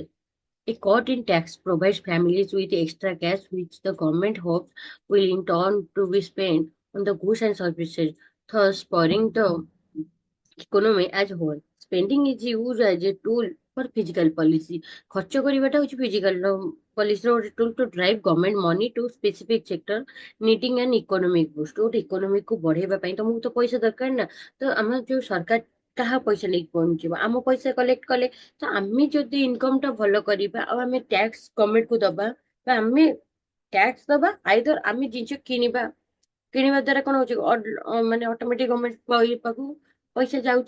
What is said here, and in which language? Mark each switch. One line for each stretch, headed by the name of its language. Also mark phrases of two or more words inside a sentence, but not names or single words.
English: A cut in tax provides families with extra cash, which the government hopes will in turn to be spent on the goods and services, thus spurring the economy as a whole. Spending is used as a tool for physical policy.
Odia: ଖର୍ଚ୍ଚ କରିବାଟା ହଉଛି
English: physical policy
Odia: ର ଗୋଟେ
English: tool to drive government money to specific sector needing an economic boost.
Odia: ଗୋଟେ economic କୁ ବଢେଇବା ପାଇଁ ତମକୁ ତ ପଇସା ଦରକାର ନା, ତ ଆମ ଯୋଉ ସରକାର କାହା ପଇସା ନେଇକି ପହଞ୍ଚିବ, ଆମ ପଇସା କଲେକ୍ଟ କଲେ, ତ ଆମେ ଯଦି ଇନକମ ଟା ଭଲ କରିବା ଆଉ ଆମେ ଟ୍ୟାକ୍ସ ଗଭର୍ଣମେଣ୍ଟ କୁ ଦବା, ବା ଆମେ ଟ୍ୟାକ୍ସ ଦବା ଆଇଦର ଆମେ ଜିନିଷ କିଣିବା, କିଣିବା ଦ୍ଵାରା କଣ ହଉଛି ମାନେ ଅଟୋମେଟିକ ଗଭର୍ଣମେଣ୍ଟ ପାଖକୁ ପଇସା ଯାଉଛି।